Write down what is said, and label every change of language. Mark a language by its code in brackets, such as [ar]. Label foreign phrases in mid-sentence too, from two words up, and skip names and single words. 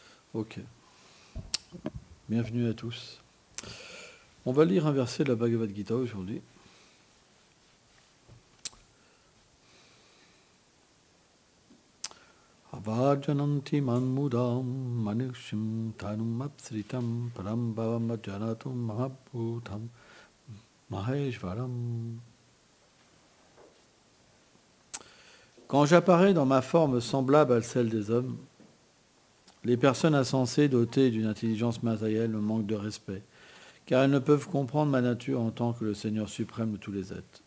[fr] Ok. Bienvenue à tous. On va lire un verset de la Bhagavad Gita aujourd'hui. [sa] अवजानन्ति मन्मुदम् मनुक्षिम् तनुम् अप्स्रितम् परम् भावम् अजानतुम् महाभूतम् महेश्वरम्. [fr] Quand j'apparais dans ma forme semblable à celle des hommes, les personnes insensées dotées d'une intelligence matérielle me manquent de respect, car elles ne peuvent comprendre ma nature en tant que le Seigneur suprême de tous les êtres.